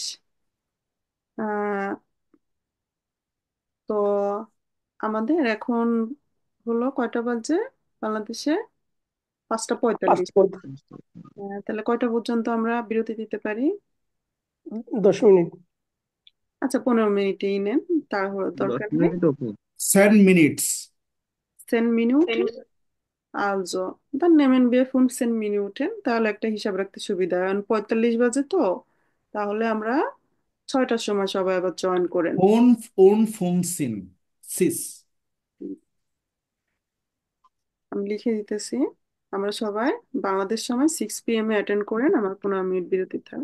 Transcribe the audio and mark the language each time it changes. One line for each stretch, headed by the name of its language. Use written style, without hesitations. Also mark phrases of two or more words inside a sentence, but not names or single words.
Bangla: আহ, তো আমাদের এখন হলো কয়টা বাজে বাংলাদেশে? 5টা 45। 5:35। তাহলে কয়টা পর্যন্ত আমরা বিরতি দিতে পারি? 10 মিনিট। আচ্ছা, 15 মিনিটেই নেন, তাড়াহুড়ো 10 দরকার নেই।
English: minute okay. 10 minutes.
German: 10 Minuten, also dann nehmen wir 15 Minuten,
Bangla: তাহলে একটা হিসাব রাখতে সুবিধা হয়। এখন 45 বাজে তো, তাহলে আমরা 6টার সময় সবাই আবার জয়েন করেন।
German: Und 15.
Bangla: আমি লিখে দিতেছি, আমরা সবাই বাংলাদেশ সময় 6 PM অ্যাটেন্ড করেন, আমার 15 মিনিট বিরতি থাক।